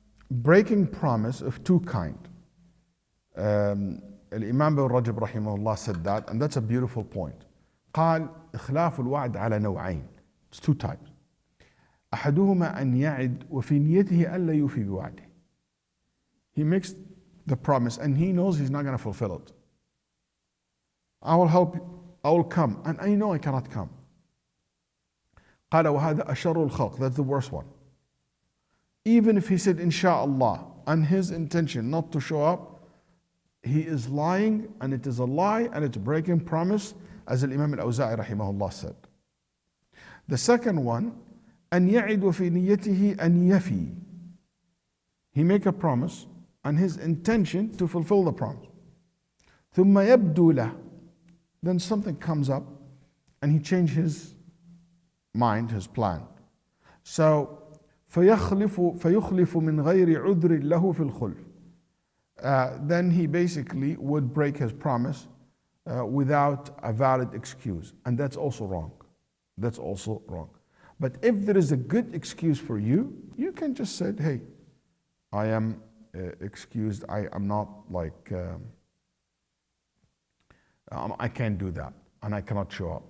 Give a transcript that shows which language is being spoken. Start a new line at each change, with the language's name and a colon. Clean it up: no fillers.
English: Breaking promise of two kind. Imām bin Rajab rahimahullah said that, and that's a beautiful point.
Arabic: قال إخلاف الوعد على نوعين.
English: It's two types.
Arabic: أحدهما أن يعد وفي نيته ألا يوفي بوعده.
English: He makes the promise and he knows he's not going to fulfill it. I will help you, I will come, and I know I cannot come.
Arabic: قال وهذا أشر الخلق.
English: That's the worst one. Even if he said inshallah and his intention not to show up, he is lying and it is a lie and it's breaking promise, as Imām al-Awza'i rahimahullah said. The second one,
Arabic: أن يعد وفي نيته أن يفي.
English: He make a promise and his intention to fulfill the promise.
Arabic: ثم يبدو له.
English: Then something comes up and he changes his mind, his plan.
Arabic: So فيخلف من غير عذر له في الخلف.
English: Then he basically would break his promise without a valid excuse. And that's also wrong. That's also wrong. But if there is a good excuse for you, you can just say, hey, I am excused. I am not like, I can't do that and I cannot show up.